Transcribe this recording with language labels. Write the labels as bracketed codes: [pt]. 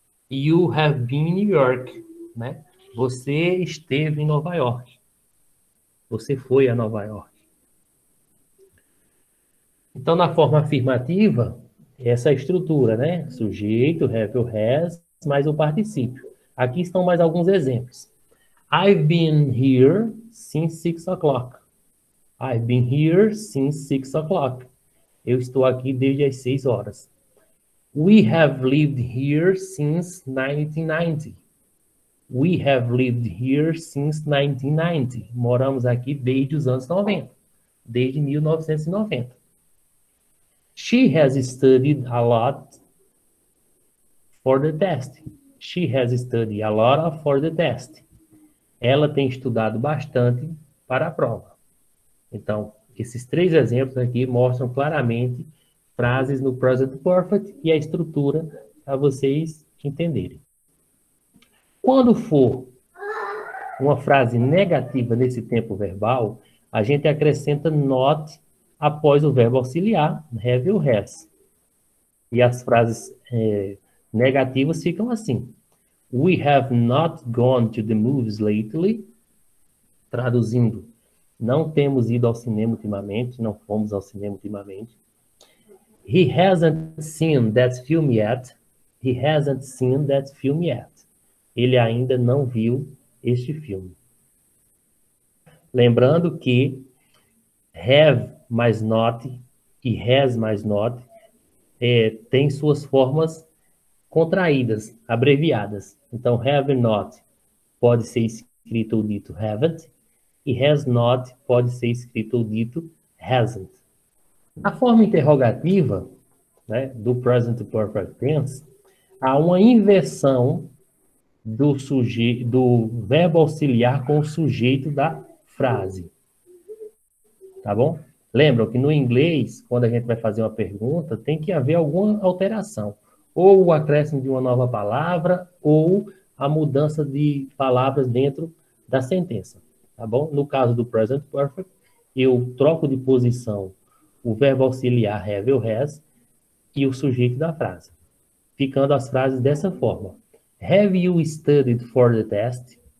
[en] You have been in New York, né? [pt] Você esteve em Nova York. Você foi a Nova York. Então, na forma afirmativa, essa estrutura, né? Sujeito, have ou has, mais o particípio. Aqui estão mais alguns exemplos. [en] I've been here since 6 o'clock. I've been here since 6 o'clock. [pt] Eu estou aqui desde as 6 horas. [en] We have lived here since 1990. We have lived here since 1990. [pt] Moramos aqui desde os anos 90. Desde 1990. [en] She has studied a lot for the test. She has studied a lot for the test. [pt] Ela tem estudado bastante para a prova. Então, esses três exemplos aqui mostram claramente frases no present perfect e a estrutura para vocês entenderem. Quando for uma frase negativa nesse tempo verbal, a gente acrescenta not após o verbo auxiliar, have ou has. E as frases negativas ficam assim. [en] We have not gone to the movies lately. [pt] Traduzindo, não temos ido ao cinema ultimamente, não fomos ao cinema ultimamente. [en] He hasn't seen that film yet. He hasn't seen that film yet. [pt] Ele ainda não viu este filme. Lembrando que have mais not e has mais not tem suas formas contraídas, abreviadas. Então, have not pode ser escrito ou dito haven't, e has not pode ser escrito ou dito hasn't. A forma interrogativa, né, do present perfect tense, há uma inversão do verbo auxiliar com o sujeito da frase. Tá bom? Lembram que no inglês, quando a gente vai fazer uma pergunta, tem que haver alguma alteração. Ou o acréscimo de uma nova palavra, ou a mudança de palavras dentro da sentença. Tá bom? No caso do present perfect, eu troco de posição o verbo auxiliar have ou has e o sujeito da frase. Ficando as frases dessa forma. [en] Have you studied for the test?